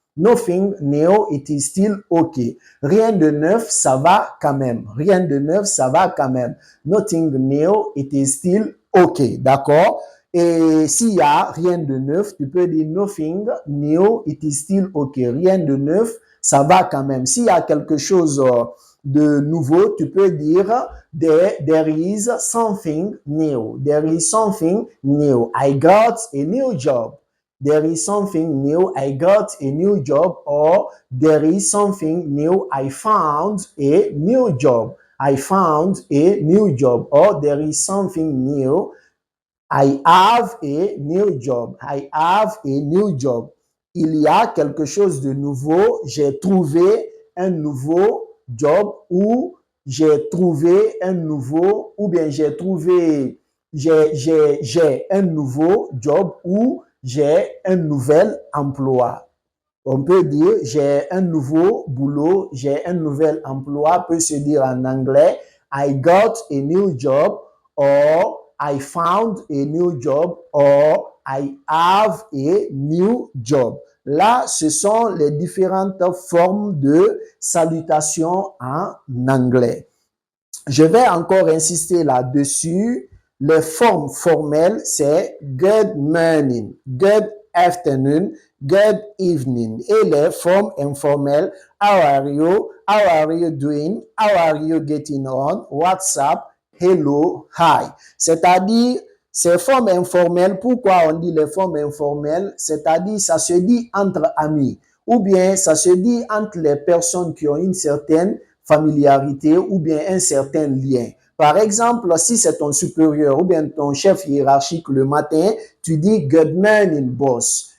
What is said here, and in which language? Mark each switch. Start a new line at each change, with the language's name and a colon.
English: Nothing new, it is still okay.
French: Rien de neuf, ça va quand même. Rien de neuf, ça va quand même.
English: Nothing new, it is still okay.
French: D'accord? Et s'il y a rien de neuf, tu peux dire
English: nothing new, it is still okay.
French: Rien de neuf, ça va quand même. S'il y a quelque chose de nouveau, tu peux dire
English: there is something new. There is something new. I got a new job. There is something new. I got a new job. Or there is something new. I found a new job. I found a new job. Or there is something new. I have a new job. I have a new job.
French: Il y a quelque chose de nouveau. J'ai trouvé un nouveau job ou j'ai trouvé un nouveau ou bien j'ai trouvé j'ai un nouveau job ou j'ai un nouvel emploi. On peut dire j'ai un nouveau boulot, j'ai un nouvel emploi, peut se dire en anglais
English: I got a new job
French: or I found a new job or I have a new job. Là, ce sont les différentes formes de salutation en anglais. Je vais encore insister là-dessus. Les formes formelles, c'est
English: good morning, good afternoon, good evening.
French: Et les formes informelles,
English: how are you doing, how are you getting on, what's up, hello, hi.
French: C'est-à-dire, ces formes informelles, pourquoi on dit les formes informelles? C'est-à-dire, ça se dit entre amis ou bien ça se dit entre les personnes qui ont une certaine familiarité ou bien un certain lien. Par exemple, si c'est ton supérieur ou bien ton chef hiérarchique le matin, tu dis
English: good morning boss.